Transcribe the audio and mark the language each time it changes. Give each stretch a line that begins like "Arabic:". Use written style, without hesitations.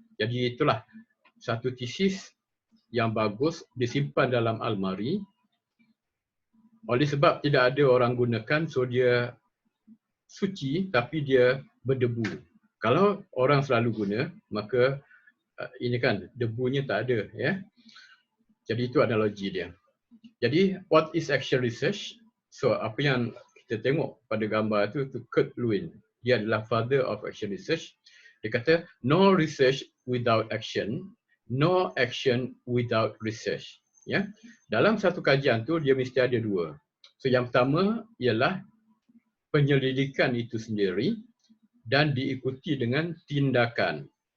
Malay: Jadi itulah satu tesis yang bagus disimpan dalam almari. Oleh sebab tidak ada orang gunakan, so dia suci tapi dia berdebu. Kalau orang selalu guna, maka ini kan debunya tak ada, ya. Jadi itu analogi dia.
English: Jadi what is action research?
Malay: So apa yang kita tengok pada gambar tu Kurt Lewin. Dia adalah
English: father of action research.
Malay: Dia kata
English: no research without action, no action without research. Ya.
Malay: Dalam satu kajian tu dia mesti ada dua. So yang pertama ialah penyelidikan itu sendiri dan diikuti dengan tindakan.